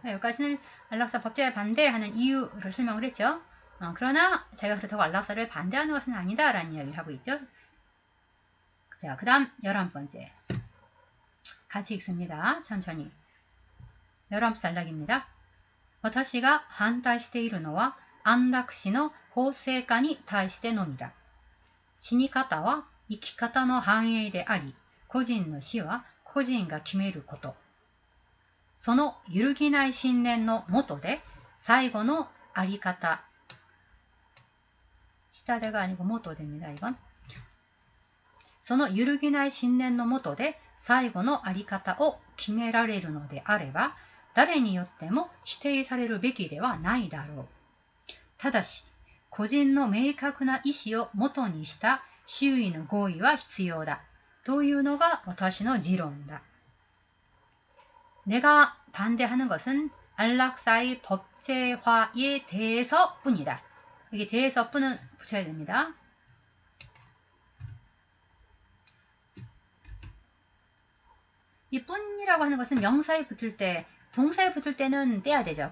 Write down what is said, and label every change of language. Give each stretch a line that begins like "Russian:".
Korean: 여기까지는 안락사 법제에 반대하는 이유를 설명을 했죠. 그러나 제가 그렇다고 안락사를 반대하는 것은 아니다 라는 이야기를 하고 있죠. 자, 그 다음 11번째 같이 읽습니다. 천천히 11번째 단락입니다.
Japanese: 私が反対しているのは安楽死の法制化に対してのみだ。死に方は生き方の繁栄であり、個人の死は個人が決めること。その揺るぎない信念のもとで最後のあり方下
Korean: 대가 아니고 모토됩니다.
Japanese: 이건 その揺るぎない信念のもとで最後のあり方を決められるのであれば誰によっても否定されるべきではないだろう。ただし、個人の明確な意思を元にした周囲の合意は必要だ。というのが私の持論だ。
Korean: 내가 반대하는 것은 안락사의 법제화에 대해서뿐이다. 여기 대해서뿐은 붙여야 됩니다. 이 뿐이라고 하는 것은 명사에 붙을 때, 동사에 붙을 때는 떼야 되죠.